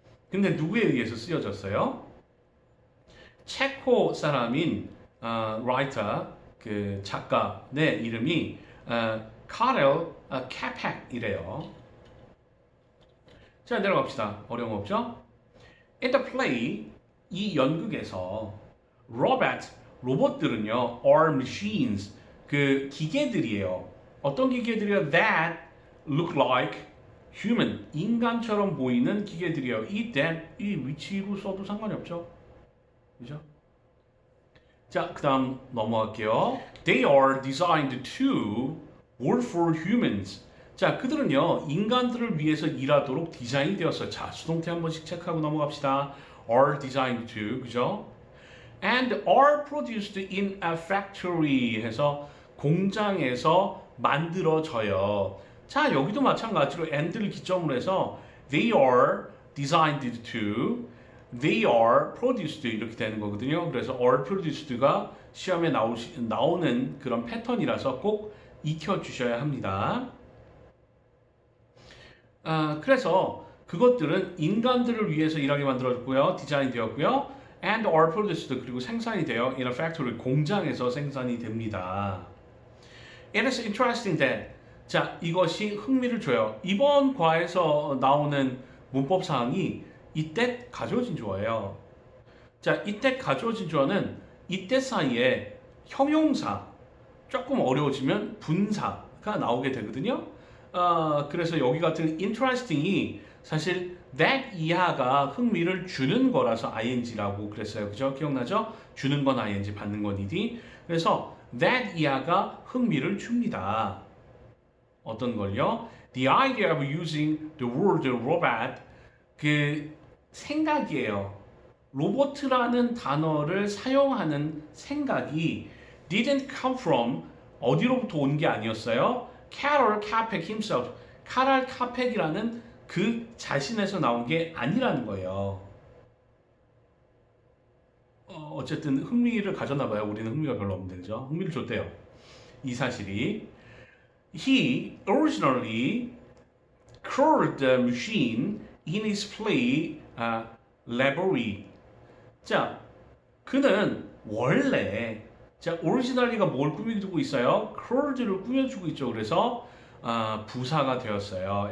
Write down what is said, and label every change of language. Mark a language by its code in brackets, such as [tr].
[ko] 근데 누구에 의해서 쓰여졌어요? 체코 사람인 라이터 그 작가의 이름이 카렐 캐펙이래요. 자, 내려갑시다. 어려운 거 없죠? [en] In the play, [ko] 이 연극에서 로봇들은요, [en] are machines, [ko] 그 기계들이에요. 어떤 기계들이요? [en] That look like human, [ko] 인간처럼 보이는 기계들이에요. 이 that, 이 위치로 써도 상관이 없죠. 그죠? 자, 그 다음 넘어갈게요. [en] They are designed to work for humans. [ko] 자, 그들은요, 인간들을 위해서 일하도록 디자인이 되었어요. 자, 수동태 한 번씩 체크하고 넘어갑시다. [en] are designed to, 그죠? And are produced in a factory [ko] 해서 공장에서 만들어져요. 자, 여기도 마찬가지로 and를 기점으로 해서 [en] they are designed to, they are produced [ko] 이렇게 되는 거거든요. 그래서 are produced가 시험에 나오는 그런 패턴이라서 꼭 익혀주셔야 합니다. 그래서 그것들은 인간들을 위해서 일하게 만들어졌고요. 디자인 되었고요. [en] And are produced [ko] 그리고 생산이 돼요. [en] In a factory [ko] 공장에서 생산이 됩니다. [en] It is interesting that [ko] 자, 이것이 흥미를 줘요. 이번 과에서 나오는 문법 사항이 이때 가져오진 주어예요. 자, 이때 가져오진 주어는 이때 사이에 형용사 조금 어려워지면 분사가 나오게 되거든요. 그래서 여기 같은 interesting이 사실 that 이하가 흥미를 주는 거라서 ing라고 그랬어요. 그죠? 기억나죠? 주는 건 ing, 받는 건 ed. 그래서 that 이하가 흥미를 줍니다. 어떤 걸요? [en] The idea of using the word robot [ko] 그 생각이에요. 로보트라는 단어를 사용하는 생각이 [en] didn't come from [ko] 어디로부터 온 게 아니었어요. [en] Karel Čapek himself. [ko] 카랄 카펙이라는 그 자신에서 나온 게 아니라는 거예요. 어쨌든 흥미를 가졌나 봐요. 우리는 흥미가 별로 없는데, 그죠? 흥미를 줬대요. 이 사실이. [en] He originally crawled the machine in his play laboratory. [ko] 자, 그는 원래 자, 오리지널리가 뭘 꾸미고 있어요? crawled를 꾸며주고 있죠. 그래서 부사가 되었어요.